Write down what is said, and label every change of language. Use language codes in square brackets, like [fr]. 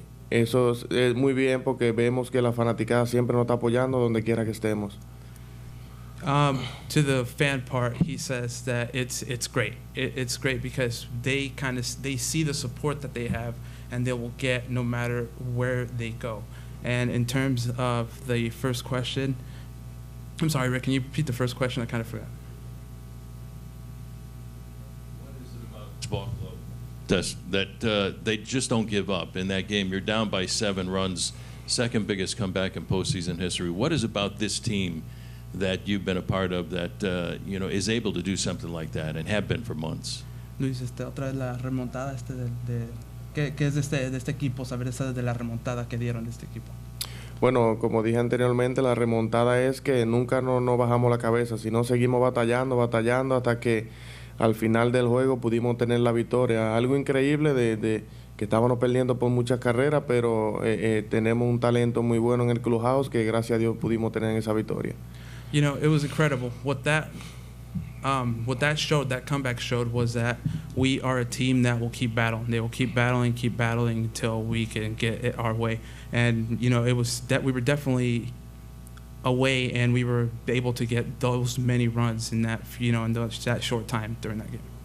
[es] eso es muy bien porque vemos que la fanaticada siempre nos está apoyando donde quiera que estemos. [en] To the fan part, he says that it's great. It's great because they see the support that they have, and they will get no matter where they go. And in terms of the first question, I'm sorry, Rick, can you repeat the first question? I kind of forgot. What is it about this ball club that they just don't give up? In that game, you're down by 7 runs, second biggest comeback in postseason history. What is about this team that you've been a part of that is able to do something like that and have been for months? [es] Luis, otra vez la remontada ¿qué es de este equipo? Saber esa de la remontada que dieron de este equipo. Bueno, como dije anteriormente, la remontada es que nunca no bajamos la cabeza, sino seguimos batallando hasta que al final del juego pudimos tener la victoria. Algo increíble de que estábamos perdiendo por muchas carreras, pero tenemos un talento muy bueno en el clubhouse que gracias a Dios pudimos tener esa victoria. [en] You know, it was incredible. What that showed, that comeback showed, was that we are a team that will keep battling. They will keep battling until we can get it our way. And you know, it was that we were definitely away, and we were able to get those many runs in that that short time during that game.